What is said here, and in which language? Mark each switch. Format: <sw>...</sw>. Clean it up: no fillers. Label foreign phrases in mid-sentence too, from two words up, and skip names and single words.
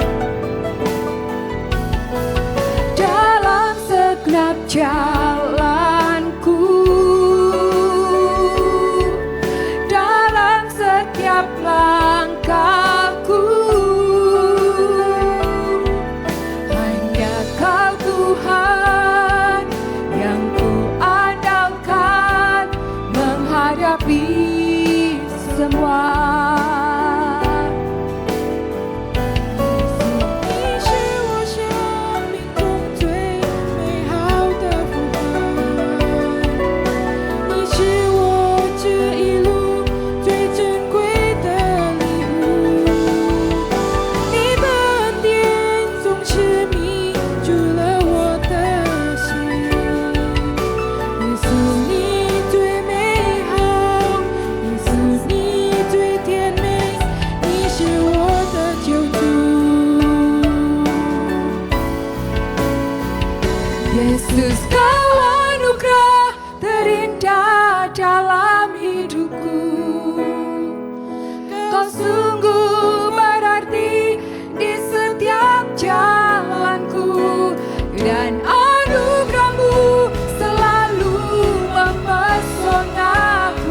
<id>Dalam segenap jalanku, dalam setiap langkahku, hanya Kau Tuhan yang ku andalkan menghadapi semua.</id> <zh>你是我生命中最美好的符号，你是我这一路最珍贵的礼物，你的恩典总是迷住了我的心。耶稣，你最美好，耶稣，你最甜美，你是我的救主。</zh> <id>Yesus, Kau anugerah terindah dalam hidupku. Kau sungguh berarti di setiap jalanku, dan anugerah-Mu selalu mempesonaku.</id>